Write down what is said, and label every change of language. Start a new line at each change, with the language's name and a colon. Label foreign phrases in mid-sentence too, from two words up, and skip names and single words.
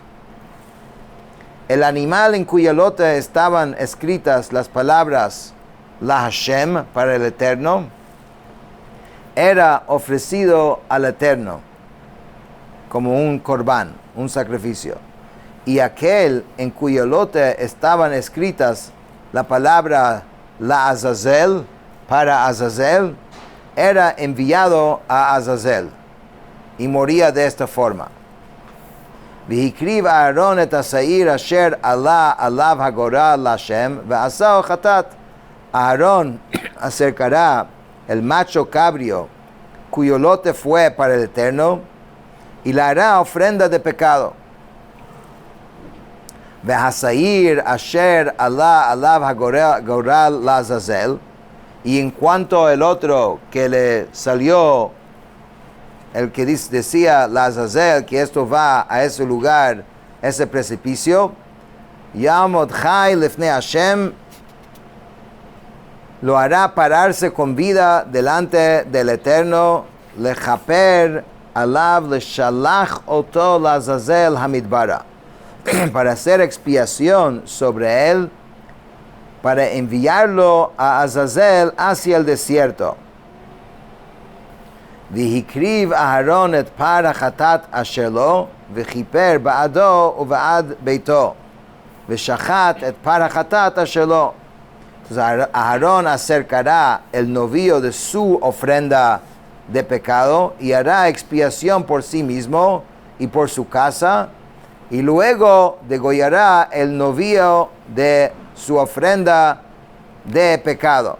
Spanish: El animal en cuya lote estaban escritas las palabras
Hebrew: לה,
Spanish: para el Eterno, era ofrecido al Eterno como un corbán, un sacrificio. Y aquel en cuyo lote estaban escritas la palabra
Hebrew: לעזאזל,
Spanish: para Azazel, era enviado a Azazel y moría de esta forma.
Hebrew: והקריב אהרן את השעיר אשר עלה עליו הגורל לה׳ ועשהו חטאת.
Spanish: Aarón acercará el macho cabrio cuyo lote fue para el Eterno y le hará ofrenda de pecado.
Hebrew: והשעיר אשר עלה עליו הגורל לעזאזל.
Spanish: Y en cuanto al otro que le salió, el que decía
Hebrew: לעזאזל,
Spanish: que esto va a ese lugar, ese precipicio,
Hebrew: יעמד חי לפני ה,
Spanish: lo hará pararse con vida delante del Eterno,
Hebrew: לכפר עליו לשלח אתו לעזאזל המדברה,
Spanish: para hacer expiación sobre él, para enviarlo a Azazel hacia el desierto.
Hebrew: והקריב אהרן את פר החטאת אשר לו וכפר בעדו ובעד ביתו ושחט את פר החטאת אשר לו.
Spanish: Entonces Aarón acercará el novillo de su ofrenda de pecado y hará expiación por sí mismo y por su casa, y luego degollará el novillo de su ofrenda de pecado.